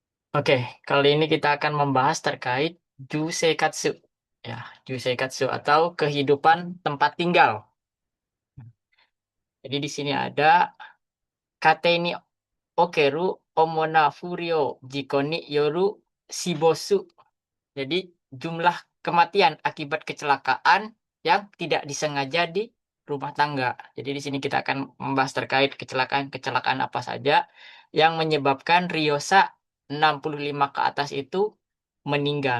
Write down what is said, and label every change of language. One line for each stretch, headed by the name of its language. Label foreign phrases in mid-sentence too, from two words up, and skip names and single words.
Indonesian: Oke, kali ini kita akan membahas terkait Jusekatsu. Ya, Jusekatsu atau kehidupan tempat tinggal. Jadi di sini ada
Japanese: 家庭における主な不慮の事故による死亡.
Indonesian: Jadi jumlah kematian akibat kecelakaan yang tidak disengaja di rumah tangga. Jadi di sini kita akan membahas terkait kecelakaan-kecelakaan apa saja yang menyebabkan Ryosa 65 ke atas itu meninggal.